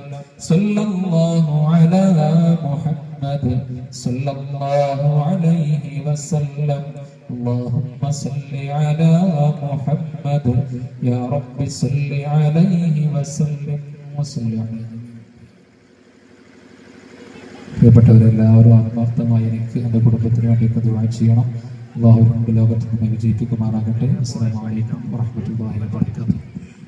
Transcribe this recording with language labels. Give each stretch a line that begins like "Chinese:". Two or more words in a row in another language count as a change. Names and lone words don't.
Arabic: صلى الله على محمد صلى الله عليه وسلم. اللهم صل على محمد يا رب صل عليه وسلم وصل عليه.
Malayalam: പ്രിയപ്പെട്ടവരെല്ലാവരും ആത്മാർത്ഥമായി എനിക്ക് എൻ്റെ കുടുംബത്തിന് വേണ്ടിയിട്ട് ദുആ ചെയ്യണം. അല്ലാഹു രണ്ട് ലോകത്ത് നമ്മെ വിജയിപ്പിക്കുമാറാകട്ടെ.
Arabic: السلام عليكم ورحمة الله وبركاته.